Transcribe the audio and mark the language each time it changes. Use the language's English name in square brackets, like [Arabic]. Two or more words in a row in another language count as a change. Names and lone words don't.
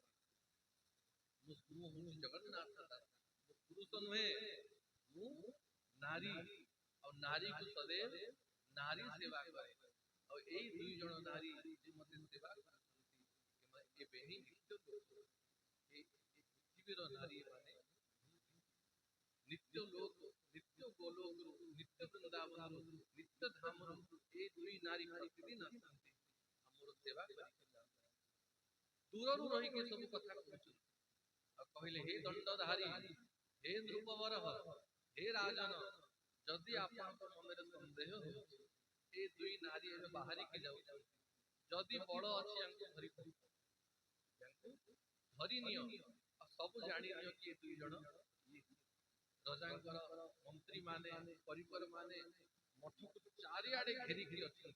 [Odia] ମୁଁ ହଉଛି ଜଗନ୍ନାଥ ଦାସ, ମୁଁ ପୁରୁଷ ନୁହେଁ, ମୁଁ ନାରୀ। ଆଉ ନାରୀକୁ ସदैବ ନାରୀ ସେବା କରେ। ଆଉ ଏଇ ଦୁଇ ଜଣ ନାରୀ ଯେ ମତେ ସେବା କରୁଛନ୍ତି ଏବେ ହିଁ ନିତ୍ୟ ଲୋକ। ଏଇ ପୃଥିବୀର ନାରୀ ମାନେ ନିତ୍ୟ ଲୋକ, ନିତ୍ୟ ଗୋଲୋକ, ନିତ୍ୟ ବୃନ୍ଦାବନ, ନିତ୍ୟ ଧାମ। ଏଇ ଦୁଇ ନାରୀ ପ୍ରତିଦିନ আসନ୍ତି ଆମର ସେବା କରିକି। ଦୂରରୁ ରହିକି ସବୁ କଥା କହୁଛନ୍ତି ଆଉ କହିଲେ ହେ ଦଣ୍ଡଧାରୀ, ହେ ନୃପବର, ହେ ରାଜନ, ଯଦି ଆପଣଙ୍କ ମନରେ ସନ୍ଦେହ ହେଉଛି ଏ ଦୁଇ ନାରୀ ଏବେ ବାହାରିକି ଯାଉଛନ୍ତି, ଯଦି ବଳ ଅଛି ୟାଙ୍କୁ ଧରି ଧରି ନିଅ ଆଉ ସବୁ ଜାଣି ନିଅ କି ଦୁଇ ଜଣ ରଜାଙ୍କର ମନ୍ତ୍ରୀ ମାନେ ପରିବାର ମାନେ ମଠକୁ ଚାରିଆଡେ ଘେରିକି ଅଛନ୍ତି।